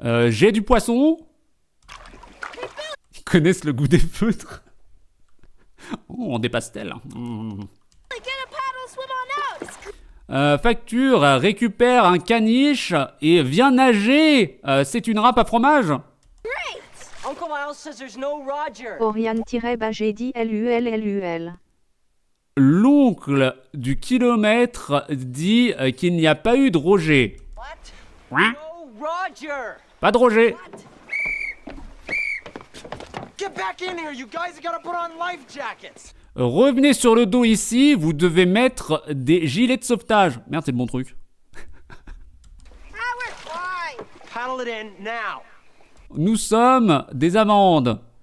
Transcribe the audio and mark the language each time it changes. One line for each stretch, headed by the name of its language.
French: J'ai du poisson. Ils connaissent le goût des feutres. Oh, des pastels. Facture, récupère un caniche et viens nager. C'est une râpe à fromage.
English: Uncle Al says there's no Roger. Oriane-Bagé LUL.
French: L'oncle du kilomètre dit qu'il n'y a pas eu de Roger.
English: What? No Roger.
French: Pas de Roger.
English: Get back in here, you guys. You gotta put on life jackets.
French: Revenez sur le dos ici, vous devez mettre des gilets de sauvetage. Merde, c'est le bon truc.
English: Paddle it in now.
French: Nous sommes des amandes.